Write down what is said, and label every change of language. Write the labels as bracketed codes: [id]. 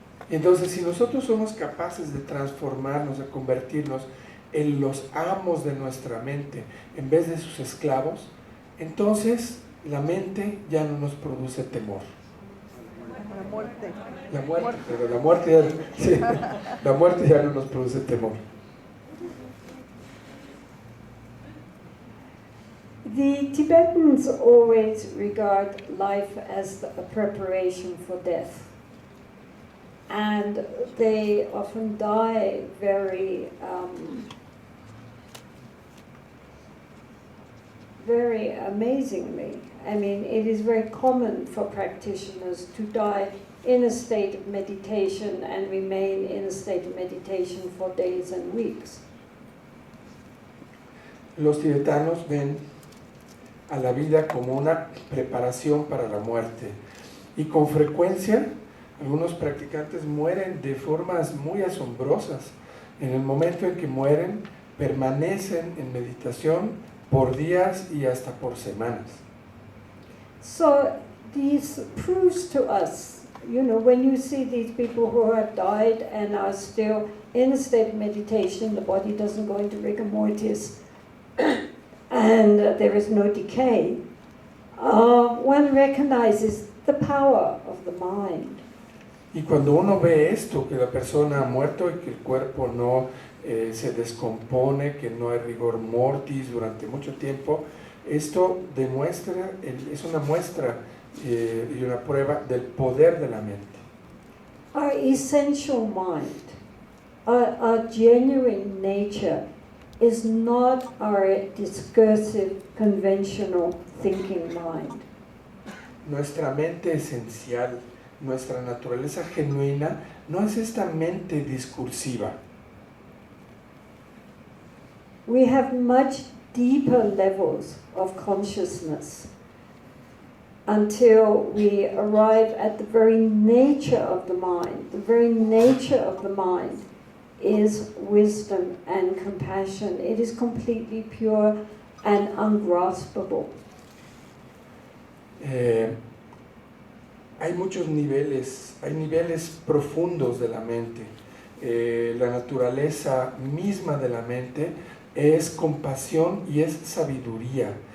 [es] Entonces, si nosotros somos capaces de transformarnos, de convertirnos en los amos de nuestra mente en vez de sus esclavos, entonces la mente ya no nos produce temor. La muerte. La muerte, pero la muerte ya, sí, la muerte ya no nos produce temor. [en] The Tibetans always regard life as a preparation for death. And they often die very amazingly. I mean, it is very common for practitioners to die in a state of meditation and remain in a state of meditation for days and weeks. [es] Los tibetanos ven a la vida como una preparación para la muerte y con frecuencia algunos practicantes mueren de formas muy asombrosas. En el momento en que mueren, permanecen en meditación por días y hasta por semanas. [en] So this proves to us, when you see these people who have died and are still in a state of meditation, the body doesn't go into rigor mortis, and there is no decay, one recognizes the power of the mind. [es] Y cuando uno ve esto, que la persona ha muerto y que el cuerpo no se descompone, que no hay rigor mortis durante mucho tiempo, esto demuestra, es una muestra y una prueba del poder de la mente. [en] Our essential mind, our genuine nature, is not our discursive, conventional thinking mind. [es] Nuestra mente esencial, nuestra naturaleza genuina, no es esta mente discursiva. [en] We have much deeper levels of consciousness until we arrive at the very nature of the mind. The very nature of the mind is wisdom and compassion. It is completely pure and ungraspable. [es] Hay muchos niveles, hay niveles profundos de la mente. La naturaleza misma de la mente es compasión y es sabiduría.